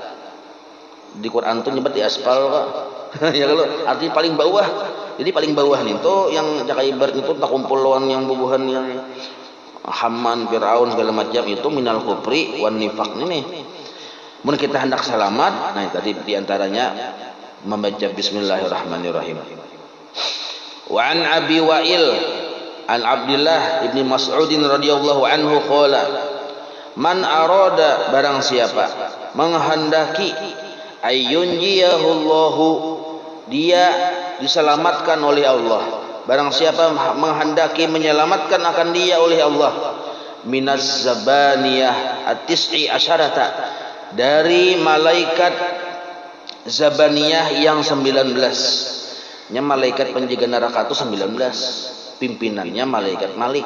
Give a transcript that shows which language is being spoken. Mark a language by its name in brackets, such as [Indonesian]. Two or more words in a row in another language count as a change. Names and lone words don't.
[Banjar] Di Quran tuh nyebut di aspal kok. Ya kalau artinya paling bawah. Jadi paling bawah nih tuh yang cakai ibarat itu tak kumpul lawan yang bubuhan yang Haman, Fir'aun segala macam itu [Arabic] من الكفر والنفاق [Banjar] ini. Mun kita hendak selamat, nah tadi diantaranya membaca bismillahirrahmanirrahim. [Arabic] وعن أبي وائل عن عبد الله ابن مسعود رضي الله عنه قال من أراد [Indonesian] barang siapa menghendaki ayyunjiyahullahu dia diselamatkan oleh Allah, barang siapa menghendaki menyelamatkan akan dia oleh Allah [Arabic] من الزبانية التسعة عشر [Indonesian] dari malaikat zabaniyah yang 19 nya malaikat penjaga neraka itu 19 pimpinannya malaikat Malik.